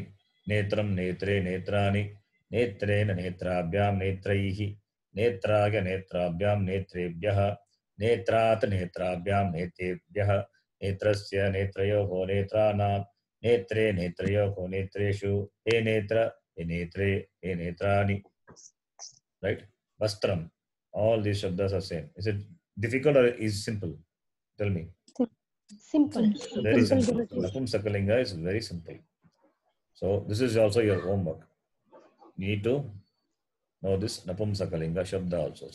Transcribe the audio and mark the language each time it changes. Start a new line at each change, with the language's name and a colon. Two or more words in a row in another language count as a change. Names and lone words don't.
Sanskrit: नेत्रम्, नेत्रे, नेत्राणि। नेत्रेण, नेत्राभ्याम्, नेत्रैः. नेत्राय, नेत्राभ्याम्, नेत्रेभ्यः। नेत्रात्, नेत्राभ्याम्, नेतेभ्यः. नेत्रस्य, नेत्रयोः, नेत्राणाम्, नेत्रे, नेत्रयोः, नेत्रेषु, हे नेत्र, हे नेत्रे, हे नेत्राणि.
English: Right? Vastram. All these shabdas are same. Is it difficult or is simple? Tell me. Simple. Very simple. Napumsakalinga is very simple. So this is also your homework. You need to know this
Sanskrit: नपुंसकलिङ्ग शब्द
English: also.